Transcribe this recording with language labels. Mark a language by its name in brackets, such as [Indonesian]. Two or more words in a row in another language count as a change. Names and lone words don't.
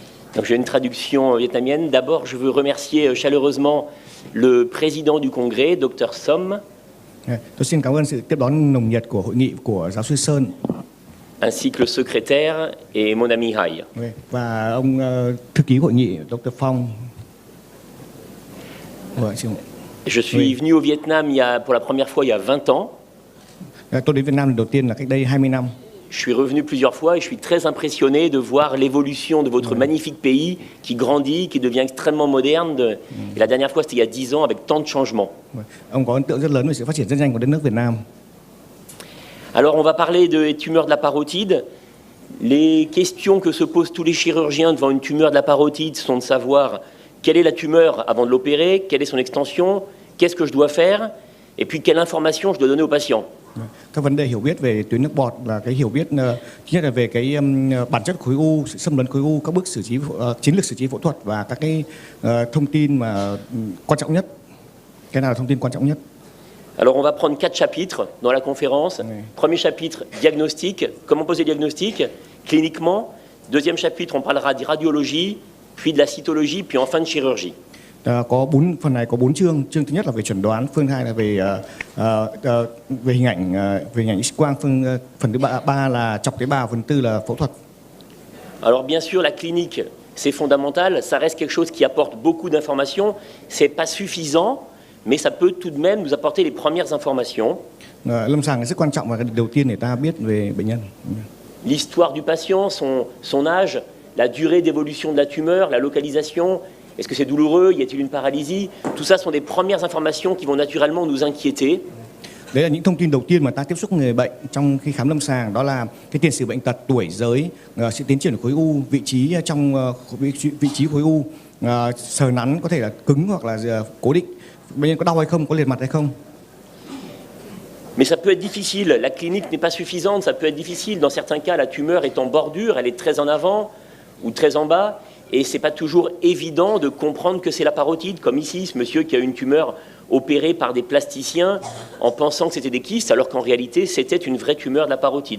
[French] Donc j'ai une traduction vietnamienne. D'abord, je veux remercier chaleureusement le président du congrès, Dr. Som. [Vietnamese] Tôi xin cảm ơn sự tiếp đón nồng nhiệt của hội nghị của giáo sư Sơn. [French] Ainsi que le secrétaire et mon ami Hai. [Vietnamese] Và ông thư ký hội nghị Dr. Phong. [French] Je suis venu au Vietnam pour la première fois il y a 20 ans. [Vietnamese] Tôi đến Việt Nam lần đầu tiên là cách đây 20 năm. [French] Je suis revenu plusieurs fois et je suis très impressionné de voir l'évolution de votre magnifique pays qui grandit, qui devient extrêmement moderne. Et la dernière fois, c'était il y a 10 ans avec tant de changements. [Vietnamese] Ông có ấn tượng rất lớn về sự phát triển rất nhanh của đất nước Việt Nam. [French] Alors, on va parler des tumeurs de la parotide. Les questions que se posent tous les chirurgiens devant une tumeur de la parotide sont de savoir quelle est la tumeur avant de l'opérer, quelle est son extension, qu'est-ce que je dois faire, et puis quelle information je dois donner au patient. [Vietnamese] Các vấn đề hiểu biết về tuyến nước bọt là cái hiểu biết thứ nhất là về cái bản chất khối u, sự xâm lấn khối u, các bước xử trí chiến lược xử trí phẫu thuật và các cái thông tin mà quan trọng nhất. Cái nào là thông tin quan trọng nhất? [French] Alors on va prendre 4 chapitres dans la conférence. Premier chapitre, diagnostic, comment poser le diagnostic cliniquement. Deuxième chapitre, on parlera de radiologie, puis de la cytologie, puis enfin de chirurgie. [Vietnamese] Có phần này có 4 chương. Chương thứ nhất là về chẩn đoán, phương hai là về hình ảnh X-quang, phần thứ ba là chọc tế bào, phần tư là phẫu thuật. [French] Alors bien sûr la clinique c'est fondamental, ça reste quelque chose qui apporte beaucoup d'informations, c'est pas suffisant mais ça peut tout de même nous apporter les premières informations. [Vietnamese] Lâm sàng là rất quan trọng và cái đầu tiên để ta biết về bệnh nhân. [French] L'histoire du patient, son âge, la durée d'évolution de la tumeur, la localisation. Est-ce que c'est douloureux? Y a-t-il une paralysie? Tout ça sont des premières informations qui vont naturellement nous inquiéter. [Vietnamese] Đấy là những thông tin đầu tiên mà ta tiếp xúc người bệnh trong khi khám lâm sàng, đó là cái tiền sử bệnh tật, tuổi, giới, sự tiến triển của khối u, vị trí trong vị trí khối u, sờ nắn có thể là cứng hoặc là cố định, bệnh nhân có đau hay không, có liệt mặt hay không. [French] Mais ça peut être difficile, la clinique n'est pas suffisante, ça peut être difficile. Dans certains cas, la tumeur est en bordure, elle est très en avant ou très en bas. Et ce n'est pas toujours évident de comprendre que c'est la parotide, comme ici, ce monsieur qui a une tumeur opérée par des plasticiens en pensant que c'était des kystes, alors qu'en réalité, c'était une vraie tumeur de la parotide.